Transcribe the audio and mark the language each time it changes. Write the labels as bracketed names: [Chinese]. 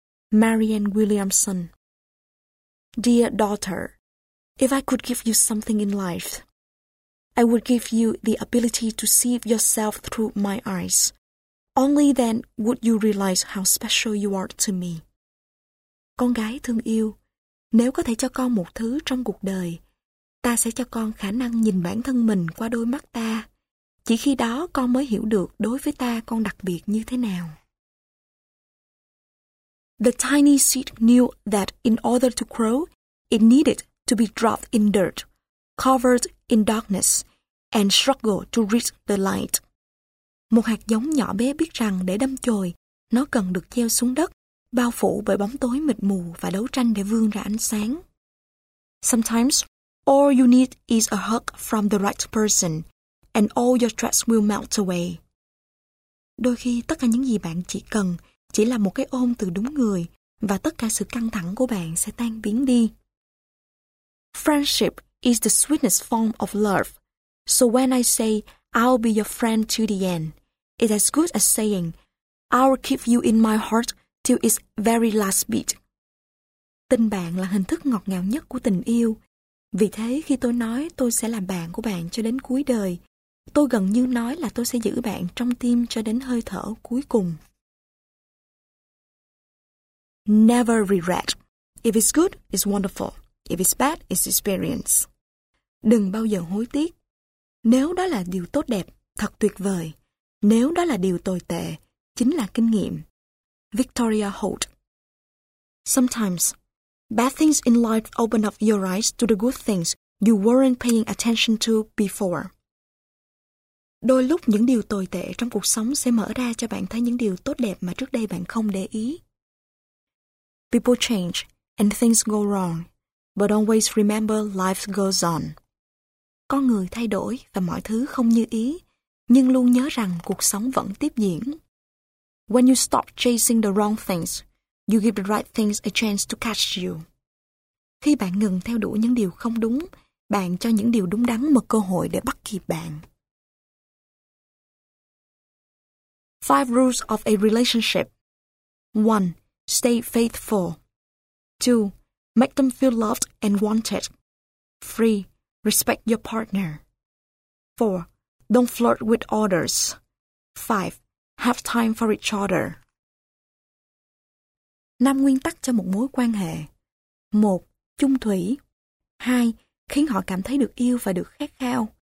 [English] Marianne Williamson. Dear daughter, if I could give you something in life, I would give you the ability to see yourself through my eyes. Only then would you realize how special you are to me. [Vietnamese] Con gái thương yêu, nếu có thể cho con một thứ trong cuộc đời, ta sẽ cho con khả năng nhìn bản thân mình qua đôi mắt ta. Chỉ khi đó con mới hiểu được đối với ta con đặc biệt như thế nào. [English] The tiny seed knew that in order to grow, it needed to be dropped in dirt, covered in darkness, and struggle to reach the light. [Vietnamese] Một hạt giống nhỏ bé biết rằng để đâm chồi, nó cần được gieo xuống đất, bao phủ bởi bóng tối mịt mù và đấu tranh để vươn ra ánh sáng. [English] Sometimes, all you need is a hug from the right person, and all your stress will melt away. [Vietnamese] Đôi khi tất cả những gì bạn chỉ cần chỉ là một cái ôm từ đúng người và tất cả sự căng thẳng của bạn sẽ tan biến đi. [English] Friendship is the sweetest form of love. So when I say I'll be your friend to the end, it's as good as saying I'll keep you in my heart till its very last beat. [Vietnamese] Tình bạn là hình thức ngọt ngào nhất của tình yêu. Vì thế khi tôi nói tôi sẽ làm bạn của bạn cho đến cuối đời, Tôi gần như nói là tôi sẽ giữ bạn trong tim cho đến hơi thở cuối cùng. [English] Never regret. If it's good, it's wonderful. If it's bad, it's experience. [Vietnamese] Đừng bao giờ hối tiếc. Nếu đó là điều tốt đẹp, thật tuyệt vời. Nếu đó là điều tồi tệ, chính là kinh nghiệm. [English] Victoria Holt. Sometimes, bad things in life open up your eyes to the good things you weren't paying attention to before. [Vietnamese] Đôi lúc những điều tồi tệ trong cuộc sống sẽ mở ra cho bạn thấy những điều tốt đẹp mà trước đây bạn không để ý. [English] People change and things go wrong, but always remember life goes on. [Vietnamese] Con người thay đổi và mọi thứ không như ý, nhưng luôn nhớ rằng cuộc sống vẫn tiếp diễn. [English] When you stop chasing the wrong things, you give the right things a chance to catch you. [Vietnamese] Khi bạn ngừng theo đuổi những điều không đúng, bạn cho những điều đúng đắn một cơ hội để bắt kịp bạn. [English] Five rules of a relationship. 1. Stay faithful. 2. Make them feel loved and wanted. 3. Respect your partner. 4. Don't flirt with others. 5. Have time for each other. [Vietnamese] 5 nguyên tắc cho một mối quan hệ. 1. Chung thủy. 2. Khiến họ cảm thấy được yêu và được khát khao.